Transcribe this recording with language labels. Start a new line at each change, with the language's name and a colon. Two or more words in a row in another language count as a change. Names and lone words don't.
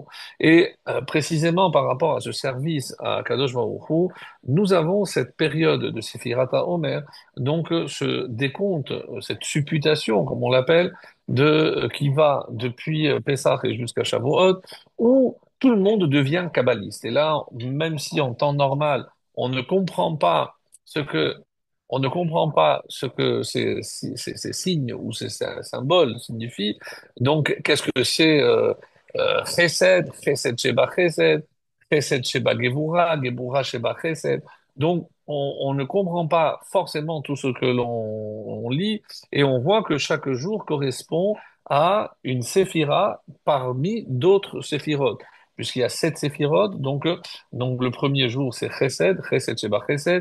French: Et précisément par rapport à ce service à
Hebrew: קדוש ברוך הוא,
French: nous avons cette période de
Hebrew: ספירת העומר,
French: donc ce décompte, cette supputation, comme on l'appelle, qui va depuis Pessah et jusqu'à Shavuot, où tout le monde devient kabbaliste. Et là, même si en temps normal, on ne comprend pas ce que, on ne comprend pas ce que ces signes ou ces symboles signifient, donc qu'est-ce que c'est Chesed,
Hebrew: חסד שבחסד, חסד שבגבורה, גבורה שבחסד.
French: Donc, on ne comprend pas forcément tout ce que l'on lit et on voit que chaque jour correspond à une séphira parmi d'autres séphirotes puisqu'il y a sept séphirotes. Donc le premier jour, c'est Chesed,
Hebrew: חסד שבחסד.